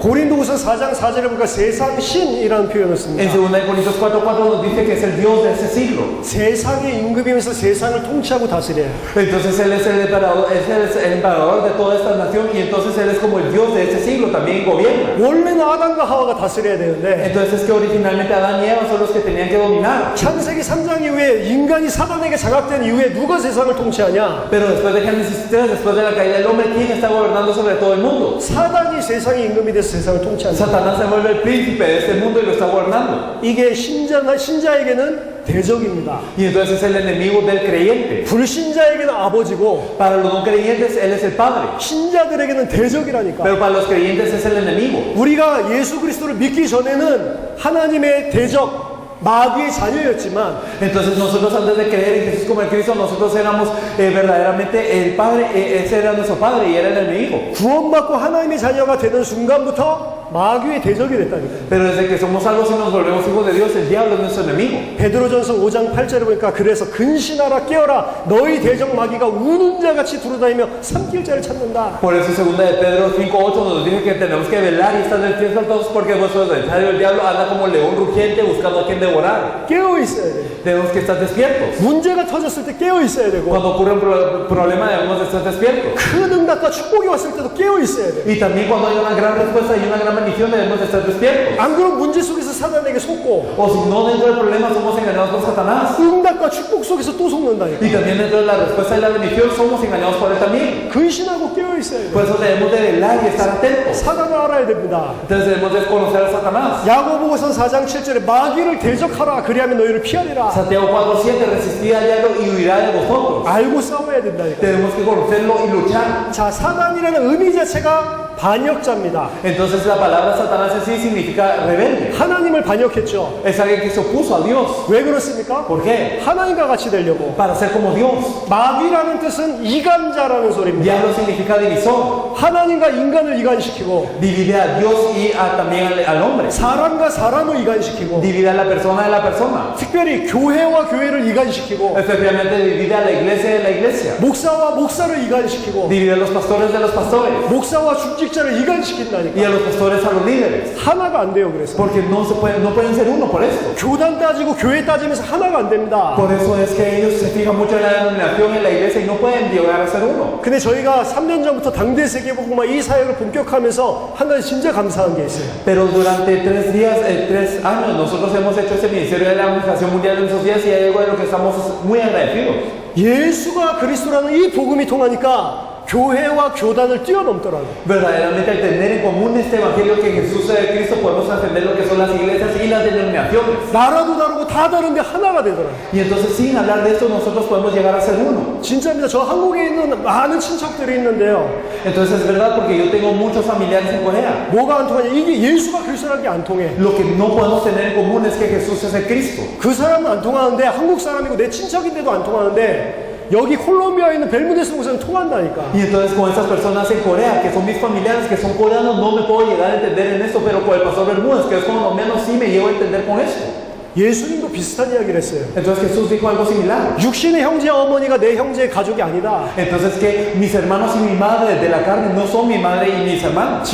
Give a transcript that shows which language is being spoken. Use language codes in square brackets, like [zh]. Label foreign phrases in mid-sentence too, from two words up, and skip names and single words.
[ko] 고린도후서 4장 4절에 보니까 세상 신이라는 표현을 씁니다. [es] En 2 Corintios 4:4 nos dice que es el Dios de este siglo. [ko] 세상의 임금이면서 세상을 통치하고 다스려요. [es] Entonces él es el emperador de toda esta nación y entonces él es como el Dios de este siglo, también gobierna. [ko] 원래는 아담과 하와가 다스려야 되는데 [es] Entonces es que originalmente Adán y Eva son los que tenían que dominar. [ko] 창세기 3장 이후에 인간이 사단에게 장악된 이후에 누가 세상을 통치하냐? [es] Pero después de Génesis 3, después de la caída del hombre, ¿quién está gobernando sobre todo el mundo? [ko] 사단이 세상의 임금이 돼서 세상을 통치한다. [es] Satanás se vuelve el príncipe de este mundo y lo está gobernando. [ko] 이게 신자에게는 대적입니다. [es] Y entonces es el enemigo del creyente. [ko] 불신자에게는 아버지고 [es] Para los no creyentes, él es el padre. [ko] 신자들에게는 대적이라니까. [es] Pero para los creyentes es el enemigo. [ko] 우리가 예수 그리스도를 믿기 전에는 하나님의 대적 마귀의 자녀였지만 [es] Entonces nosotros antes de creer en Jesús como el Cristo, nosotros éramos verdaderamente el padre, ese era nuestro padre y era el enemigo. [ko] 구원받고 하나님의 자녀가 되는 순간부터 마귀의 대적이 됐다니까요. [es] Pero desde que somos salvos y nos volvemos hijos de Dios, el diablo es nuestro enemigo. [ko] 베드로전서 5장 8절에 보니까 그래서 근신하라 깨어라 너희 대적 마귀가 우는 자같이 두루다니며 삼킬 자를 찾는다. [es] Por eso segunda de Pedro 5:8 nos dice que tenemos que velar y estar despiertos todos porque vuestro adversario el diablo anda como león rugiente buscando a quien devorar. [ko] 깨어 있어야 돼. [es] Tenemos que estar despiertos. [ko] 문제가 터졌을 때 깨어 있어야 되고 [es] Cuando ocurre un problema debemos de estar despiertos. [ko] 큰 응답과 축복이 왔을 때도 깨어 있어야 돼. [es] Y también cuando hay una gran respuesta y una gran bendición debemos de estar despiertos. [ko] 안 그러면 문제 속에서 사단에게 속고 [es] O si no, dentro del problema somos engañados por Satanás. [ko] 응답과 축복 속에서 또 속는다니까. [es] Y también dentro de la respuesta y la bendición somos engañados por él también. [ko] 근신하고 깨어 있어야 돼. [es] Por eso debemos de velar y estar atentos. [ko] 사단을 알아야 됩니다. [es] Entonces debemos de conocer a Satanás. [ko] 야고보서 4장 7절에 마귀를 대적하라 그리하면 너희를 피하리라. [es] Santiago 4:7, resistid al diablo y huirá de vosotros. [ko] 알고 싸워야 된다니까. [es] Tenemos que conocerlo y luchar. [ko] 자, 사단이라는 의미 자체가 반역자입니다. [es] Entonces la palabra Satanás en sí significa rebelde. [ko] 하나님을 반역했죠. [es] Es alguien que se opuso a Dios. [ko] 왜 그렇습니까? [es] ¿Por qué? [ko] 하나님과 같이 되려고. [es] Para ser como Dios. [ko] 마귀라는 뜻은 이간자라는 소리입니다. [es] Diablo significa divisor. [ko] 하나님과 인간을 이간시키고 [es] Divide a Dios y también al hombre. [ko] 사람과 사람을 이간시키고 [es] Divide a la persona de la persona. [ko] 특별히 교회와 교회를 이간시키고 [es] Especialmente divide a la iglesia de la iglesia. [ko] 목사와 목사를 이간시키고 [es] Divide a los pastores de los pastores. [ko] 목사와 중직자를 [es] Y [ko] 이간시킨다니까. [es] a los pastores a los líderes. [ko] 하나가 안 돼요. 그래서 [es] Porque no pueden ser uno por esto. [ko] 교단 따지고 교회 따지면서 하나가 안 됩니다. [es] Por eso es que ellos se fijan mucho en la denominación, en la iglesia y no pueden llegar a ser uno. [ko] 근데 저희가 3년 전부터 당대 세계복음화 이 사역을 본격하면서 한 가지 진짜 감사한 게 있어요. [es] Pero durante 3 años nosotros hemos hecho este ministerio de la Administración Mundial de nuestros días y hay algo de lo que estamos muy agradecidos. [ko] 예수가 그리스도라는 이 복음이 통하니까 교회와 교단을 뛰어넘더라고요. [es] Verdaderamente al tener en común este evangelio que Jesús es de Cristo podemos trascender lo que son las iglesias y las denominaciones. [ko] 나라도 다르고 다 다른데 하나가 되더라고요. [es] Y entonces sin hablar de esto nosotros podemos llegar a ser uno. [ko] 진짜입니다. 저 한국에 있는 많은 친척들이 있는데요. [es] Entonces es verdad porque yo tengo muchos familiares en Corea. [ko] 뭐가 안 통하냐? 이게 예수가 그리스도라는 게 안 통해. [es] Lo que no podemos tener en común es que Jesús es el Cristo. [ko] 그 사람은 안 통하는데 한국 사람이고 내 친척인데도 안 통하는데 여기 콜롬비아에 있는 벨무데스 목사님 통한다니까. [es] Y entonces con esas personas en Corea, que son mis familiares, que son coreanos, no me puedo llegar a entender en esto, pero con el pastor Bermúdez, que es colombiano, sí me llego a entender con esto. [ko] 예수님도 비슷한 이야기를 했어요. [es] Entonces Jesús dijo algo similar. [ko] 육신의 형제 어머니가 내 형제의 가족이 아니다. [es] Entonces que mis hermanos y mi madre de la carne no son mi madre y mis hermanos,